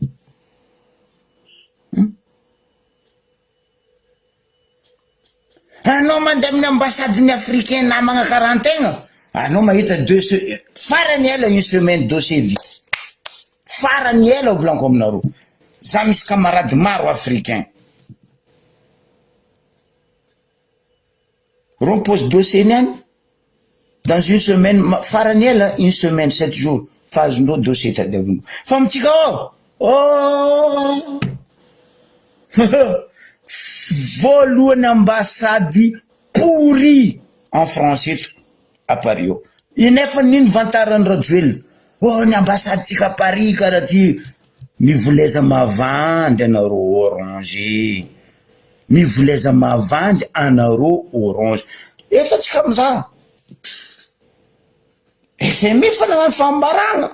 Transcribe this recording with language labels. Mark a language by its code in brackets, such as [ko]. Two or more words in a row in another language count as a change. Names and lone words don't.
[mg] Anao mandeha amin'ny ambasadiny africain namagna karantegna, anao mahita farany ela [fr] 1 semaine dossier vite. [mg] Farany ela volanko aminareo. Za misy camarade maro africain. Ro [fr] pose dossier [mg] niany [fr] dans 1 semaine, [mg] farany ela [fr] 1 semaine 7 jours [mg] fa azondreo dossier tadiavindreo. Fa mitsika oh voalohany ambasady [fr] pourri en français à Paris. [mg] Inefa nino vantarany rajoelina. Oh, ny ambasady tsika Paris karaha ty. Mivoleza mavandy anareo orange. Mivoleza mavandy anareo orange. Eto tsika amza. FMI fa nagnano fambaragna.